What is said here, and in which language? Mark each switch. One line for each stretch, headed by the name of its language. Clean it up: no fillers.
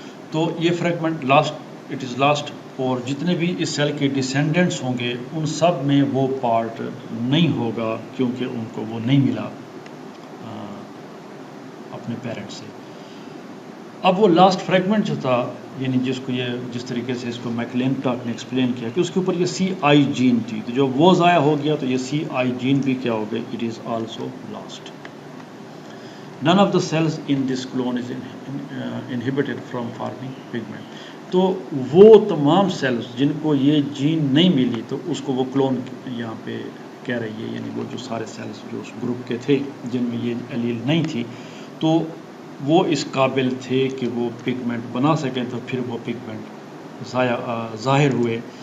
Urdu: تو یہ fragment last
English: it is lost
Urdu: اور جتنے بھی اس سیل کے ڈسینڈنٹس ہوں گے ان سب میں وہ پارٹ نہیں ہوگا کیونکہ ان کو وہ نہیں ملا اپنے پیرنٹ سے. اب وہ لاسٹ فریگمنٹ جو تھا یعنی جس طریقے سے اس کو میکلنٹاک نے ایکسپلین کیا کہ اس کے اوپر یہ CI جین تھی تو جب وہ ضائع ہو گیا تو یہ CI جین بھی کیا ہو گئی
English: It is also lost. None of the cells in this clone is inhibited from forming pigment.
Urdu: تو وہ تمام سیلز جن کو یہ جین نہیں ملی تو اس کو وہ کلون یہاں پہ کہہ رہی ہے یعنی وہ جو سارے سیلز جو اس گروپ کے تھے جن میں یہ ایلیل نہیں تھی تو وہ اس قابل تھے کہ وہ پگمنٹ بنا سکیں تو پھر وہ پگمنٹ ظاہر ہوئے.